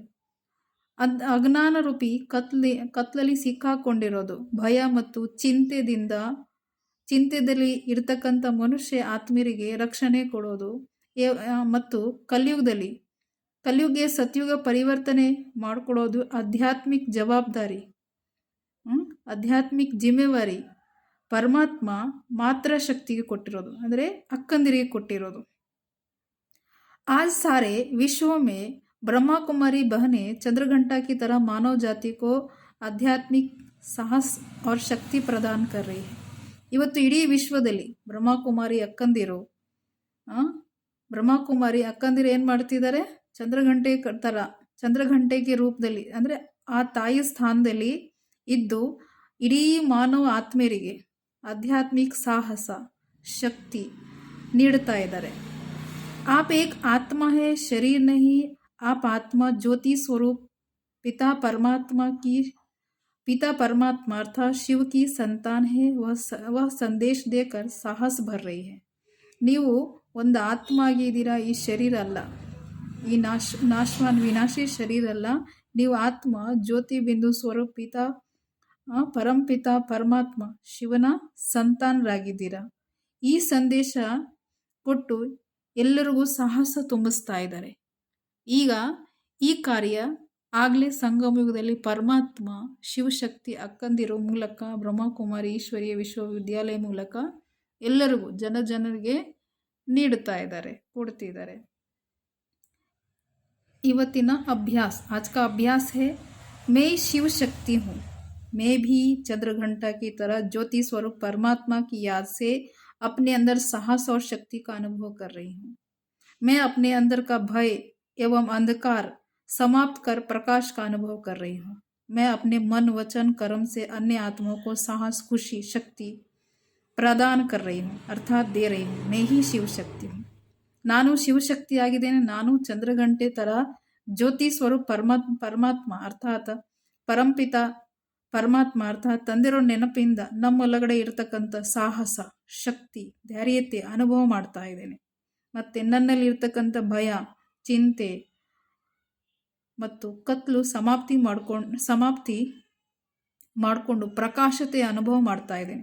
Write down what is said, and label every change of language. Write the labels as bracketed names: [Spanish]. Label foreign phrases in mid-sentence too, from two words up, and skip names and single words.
[Kannada] ಅಜ್ಞಾನ ರೂಪಿ ಕತ್ಲಲ್ಲಿ ಸಿಕ್ಕಾಕೊಂಡಿರೋದು, ಭಯ ಮತ್ತು ಚಿಂತೆದಲ್ಲಿ ಇರ್ತಕ್ಕಂಥ ಮನುಷ್ಯ ಆತ್ಮೀಯರಿಗೆ ರಕ್ಷಣೆ ಕೊಡೋದು ಮತ್ತು ಕಲಿಯುಗ ಸತ್ಯುಗ ಪರಿವರ್ತನೆ ಮಾಡಿಕೊಡೋದು ಆಧ್ಯಾತ್ಮಿಕ ಜವಾಬ್ದಾರಿ, ಆಧ್ಯಾತ್ಮಿಕ ಜಿಮ್ಮೆವಾರಿ ಪರಮಾತ್ಮ ಮಾತ್ರ ಶಕ್ತಿಗೆ ಕೊಟ್ಟಿರೋದು, ಅಂದರೆ ಅಕ್ಕಂದಿರಿಗೆ ಕೊಟ್ಟಿರೋದು. [Hindi] आज सारे विश्व में ब्रह्मा कुमारी बहनें चंद्रघंटा की तरह मानव जाति को आध्यात्मिक साहस और शक्ति प्रदान कर रही है. [Kannada] ಇವತ್ತು ಇಡೀ ವಿಶ್ವದಲ್ಲಿ ಬ್ರಹ್ಮಕುಮಾರಿ ಅಕ್ಕಂದಿರು ಏನು ಮಾಡ್ತಿದ್ದಾರೆ? ಚಂದ್ರಘಂಟೆಗೆ ರೂಪದಲ್ಲಿ, ಅಂದರೆ ಆ ತಾಯಿ ಸ್ಥಾನದಲ್ಲಿ ಇದ್ದು ಇಡೀ ಮಾನವ ಆತ್ಮೀಯರಿಗೆ ಆಧ್ಯಾತ್ಮಿಕ ಸಾಹಸ ಶಕ್ತಿ ನೀಡ್ತಾ ಇದ್ದಾರೆ. [Hindi] आप एक आत्मा है, शरीर नहीं. आप आत्मा ज्योति स्वरूप पिता परमात्मा अर्थात शिव की संतान है. वह संदेश देकर साहस भर रही है. [Kannada] ನೀವು ಒಂದು ಆತ್ಮ ಆಗಿದ್ದೀರಾ. ಈ ಶರೀರ ಅಲ್ಲ, ಈ ವಿನಾಶಿ ಶರೀರ ಅಲ್ಲ. ನೀವು ಆತ್ಮ, ಜ್ಯೋತಿ ಬಿಂದು ಸ್ವರೂಪ ಪರಂಪಿತ ಪರಮಾತ್ಮ ಶಿವನ ಸಂತಾನರಾಗಿದ್ದೀರಾ. ಈ ಸಂದೇಶ ಕೊಟ್ಟು ಎಲ್ಲರಿಗೂ ಸಾಹಸ ತುಂಬಿಸ್ತಾ ಇದ್ದಾರೆ. ಈಗ ಈ ಕಾರ್ಯ ಆಗಲೇ ಸಂಗಮಯುಗದಲ್ಲಿ ಪರಮಾತ್ಮ ಶಿವಶಕ್ತಿ ಅಕ್ಕಂದಿರೋ ಮೂಲಕ ಬ್ರಹ್ಮಕುಮಾರಿ ಈಶ್ವರೀಯ ವಿಶ್ವವಿದ್ಯಾಲಯ ಮೂಲಕ ಎಲ್ಲರಿಗೂ ಜನರಿಗೆ ನೀಡುತ್ತಾ ಇದ್ದಾರೆ, ಕೊಡ್ತಿದ್ದಾರೆ. ಇವತ್ತಿನ ಅಭ್ಯಾಸ, [Hindi] आज का अभ्यास है, मैं शिव शक्ति हूँ. मैं भी चंद्रघंटा की तरह ज्योति स्वरूप परमात्मा की याद से अपने अंदर साहस और शक्ति का अनुभव कर रही हूँ. मैं अपने अंदर का भय एवं अंधकार समाप्त कर प्रकाश का अनुभव कर रही हूँ. मैं अपने मन, वचन, कर्म से अन्य आत्माओं को साहस, खुशी, शक्ति प्रदान कर रही हूँ, अर्थात दे रही हूँ. मैं ही शिव शक्ति हूँ. [Kannada] ನಾನು ಶಿವಶಕ್ತಿ ಆಗಿದ್ದೇನೆ. ನಾನು ಚಂದ್ರಘಂಟೆ ತರ ಜ್ಯೋತಿ ಸ್ವರೂಪ ಪರಮಾತ್ಮ ಅರ್ಥಾತ್ ಪರಂಪಿತ ಪರಮಾತ್ಮ ಅರ್ಥಾತ್ ತಂದಿರೋ ನೆನಪಿಂದ ನಮ್ಮೊಳಗಡೆ ಇರತಕ್ಕಂಥ ಸಾಹಸ, ಶಕ್ತಿ, ಧೈರ್ಯತೆ ಅನುಭವ ಮಾಡ್ತಾ ಇದ್ದೇನೆ. ಮತ್ತೆ ನನ್ನಲ್ಲಿ ಇರ್ತಕ್ಕಂಥ ಭಯ, ಚಿಂತೆ ಮತ್ತು ಕತ್ಲು ಸಮಾಪ್ತಿ ಮಾಡಿಕೊಂಡು ಪ್ರಕಾಶತೆ ಅನುಭವ ಮಾಡ್ತಾ ಇದ್ದೇನೆ.